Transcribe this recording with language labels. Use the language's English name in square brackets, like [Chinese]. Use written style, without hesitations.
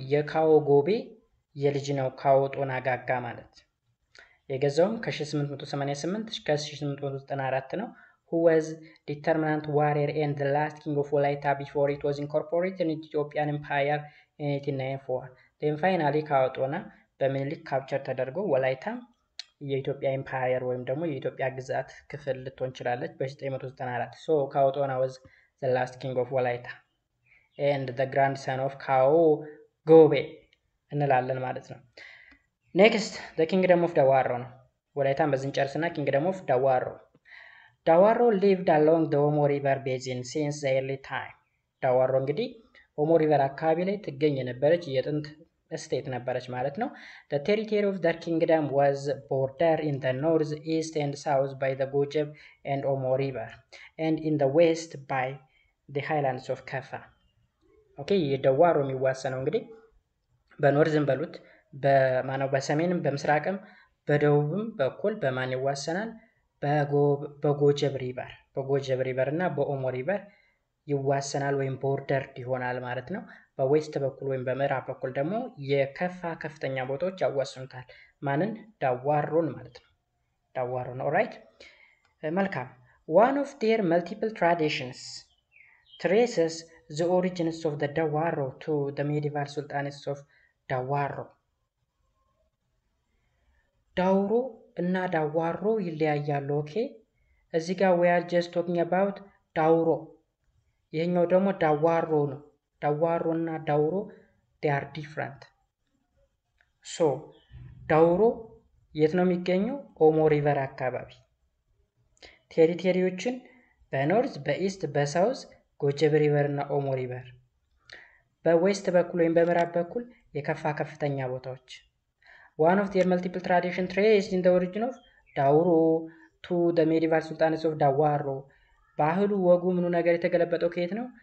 [Amharic] የካኦ ጎቤ የልጅ ነው ካኦጦና ጋጋ ማለት። የገዛውም ከ1888 እስከ 1894 ነው። [English] who was determinant warrior and the last king of Walaita before it was incorporated in Ethiopian Empire in 1894. then finally [Amharic] ካኦጦና በምኒልክ ካፕቸር ተደርጎ ወላይታ የኢትዮጵያ ኤምፓየር ወይም ደግሞ የኢትዮጵያ ግዛት ክፍል ልትሆን ይችላለች በ994. [English] so ካኦጦና was the last king of Walaita and the grandson of Kao Gobe [Amharic] እንላለን ማለት ነው። [English] next the kingdom of Dawaro ነው። [Amharic] ወላይታን በዚህ ጨርስና [English] kingdom of Dawaro lived along the Omo River basin since the early time. [Amharic] ዳዋሮ እንግዲህ ኦሞ ሪቨር አካባቢ ላይ ትገኝ የነበረች የጥንት ስቴት ነበረች ማለት ነው። [English] The territory of the kingdom was bordered in the north, east and south by the Gojeb and Omo River and in the west by the highlands of Kafa. [Amharic] Okay, የዳዋሮ የሚዋሰነው እንግዲህ በኖርዝም በሉት በሰሜንም በምስራቅም በደቡብም በኩል በማን ይዋሰናል? በጎጀብ ሪቨር እና በኦሞ ሪቨር ይዋሰናል ወይም ቦርደርድ ይሆናል ማለት ነው። በዌስት በኩል ወይም በምዕራብ በኩል ደግሞ የከፋ ከፍተኛ ቦታዎች ያዋስኑታል። ማንን? ዳዋሮን ማለት ነው። ዳዋሮን። ኦራይት መልካም። [English] one of their multiple traditions traces the origins of the Dawaro to the medieval sultanates of Dawaro. [Amharic] ዳውሮ እና ዳዋሮ ይለያያሉ። ኦኬ እዚህ ጋር [English] we are just talking about [Amharic] ዳውሮ። ይሄኛው ደግሞ ዳዋሮ ነው። ዳዋሮ እና ዳውሮ [English] they are different. [Amharic] so ዳውሮ የት ነው የሚገኘው? ኦሞ ሪቨር አካባቢ። ቴሪቶሪዎችን በኖርዝ፣ በኢስት፣ በሳውዝ ጎጀብ ሪቨር እና ኦሞ ሪቨር። በዌስት በኩል ወይም በምዕራብ በኩል የከፋ ከፍተኛ ቦታዎች። [English] one of their multiple tradition traced in the origin of ዳውሮ to the medieval sultanates of ዳዋሮ። [Amharic] ባህሉ ወጉ ምኑ ነገር የተገለበጠው ከየት ነው?